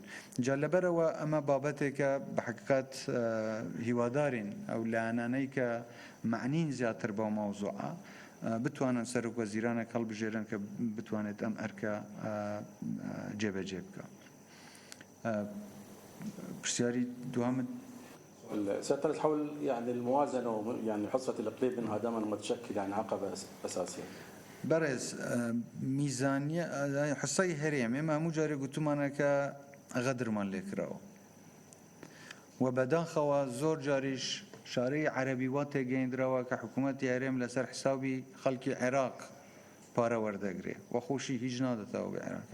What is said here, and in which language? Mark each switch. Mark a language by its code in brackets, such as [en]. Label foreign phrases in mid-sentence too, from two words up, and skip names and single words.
[ckb] جا لەبەرەوە ئەمە بابەتێکە بە حقیقەت هیوادارین ئەو لایەنانەی کە معنین زیاتر بەو ماوزوعە بتوانن سەرۆک وەزیرانێک هەڵبژێرن کە بتوانێت ئەم ئەرکە جێبەجێ بکە. پرسیاری دوامت [ar] سيادة الرئيس حول يعني الموازنة يعني حصة الإقليم منها دائما ما تشكل يعني عقبة أساسية. [ckb] بەڕێز میزانیە حسەی هەرێم ئێمە هەموو جارێ گوتمانە کە غەدرمان لێکراوە و بەداخەوە زۆر جاریش شارەی عەرەبی وا تێگەیاندراوە کە حکوومەتی هەرێم لەسەر حسابی خەڵکی عێراق پارە وەردەگرێ و خۆشی هیچ نادەتەوە بە عێراق.